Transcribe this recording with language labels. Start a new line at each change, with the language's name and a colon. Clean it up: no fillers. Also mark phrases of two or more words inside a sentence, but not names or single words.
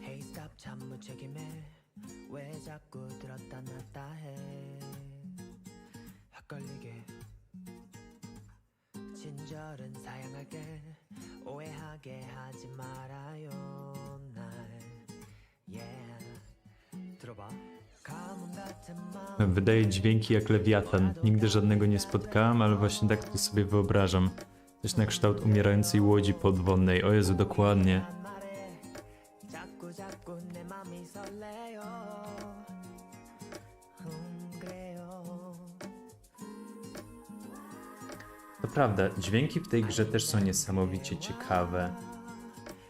English: Hey, stop,
Korean: 참 무책임해. 왜 자꾸 들었다 놨다 해? 헷갈리게. 친절은 사양할게. 오해하게 하지 말아요, 날. Yeah. 들어봐. 가뭄 같은 마음.
Polish: Wydaje dźwięki jak lewiatan. Nigdy żadnego nie spotkałem, ale właśnie tak to sobie wyobrażam. Coś na kształt umierającej łodzi podwodnej. O Jezu, dokładnie. To prawda, dźwięki w tej grze też są niesamowicie ciekawe.